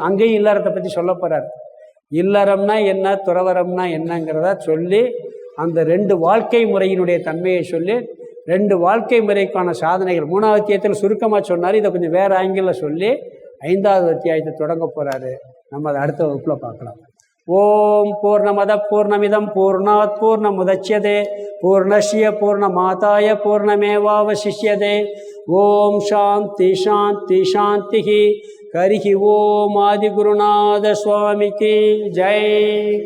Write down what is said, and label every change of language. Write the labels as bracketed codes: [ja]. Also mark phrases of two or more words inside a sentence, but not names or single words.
[ta] அங்கேயும் இல்லறத்தை பற்றி சொல்ல போகிறார். இல்லறம்னா என்ன, துறவரம்னா என்னங்கிறத சொல்லி அந்த 2 வாழ்க்கை முறையினுடைய தன்மையை சொல்லி 2 வாழ்க்கை முறைக்கான சாதனைகள் 3வது அத்தியாயத்தில் சுருக்கமாக சொன்னார். இதை கொஞ்சம் வேறு ஆங்கிளில் சொல்லி 5வது அத்தியாயத்தை தொடங்க போகிறாரு. நம்ம அதை அடுத்த வகுப்பில் பார்க்கலாம். [sa] ॐ पूर्णमदः पूर्णमिदं पूर्णात् पूर्णमुदच्यते पूर्णस्य पूर्णमादाय पूर्णमेवावशिष्यते. ॐ शान्ति शान्ति शान्ति. हरिः ॐ [ta] ஆதிகுருநாத சுவாமிக்கு ஜெய்.